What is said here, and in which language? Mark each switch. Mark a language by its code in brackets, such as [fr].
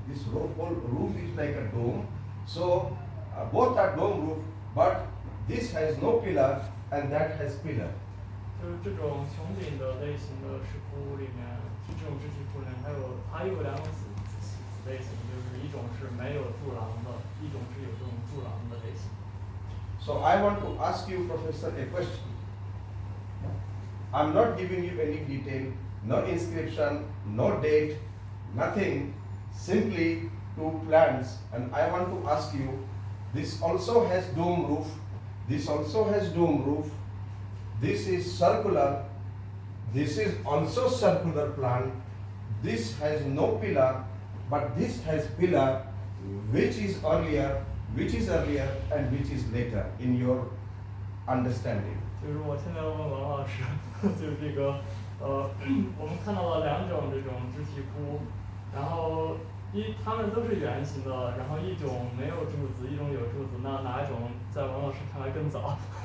[en] This whole roof is like a dome. So both are dome roof, but this has no pillar and that has pillar. [zh] 就是这种穹顶的类型的石窟里面，这种肢体库里面还有两种子类型，就是一种是没有柱廊的，一种是有这种柱廊的类型。 [en] So I want to ask you, Professor, a question. I'm not giving you any detail, no inscription, no date, nothing, simply two plans. And I want to ask you, this also has dome roof, this also has dome roof, this is circular, this is also circular plan, this has no pillar, but this has pillar, which is earlier, and which is later in your understanding. [zh] 就是我现在问王老师，就是这个我们看到了两种这种肢体窟，然后它们都是圆形的，然后一种没有柱子，一种有柱子，那哪一种在王老师看来更早？